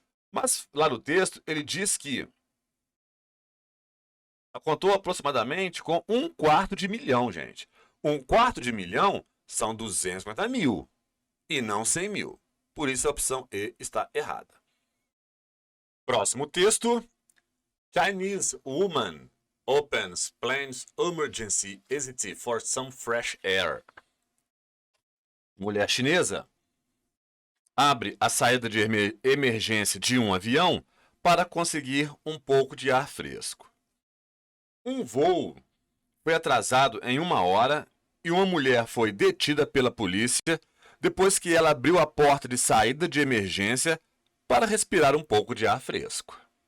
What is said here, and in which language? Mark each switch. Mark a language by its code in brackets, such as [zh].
[pt] Mas lá no texto, ele diz que contou aproximadamente com 1/4 de milhão, gente. 1/4 de milhão são 250 mil e não 100 mil. Por isso a opção E está errada. Próximo texto. [en] Chinese woman opens plans emergency exit for some fresh air. [pt] Mulher chinesa abre a saída de emergência de um avião para conseguir um pouco de ar fresco. Um voo foi atrasado em 1 hora e uma mulher foi detida pela polícia depois que ela abriu a porta de saída de emergência para respirar um pouco de ar fresco.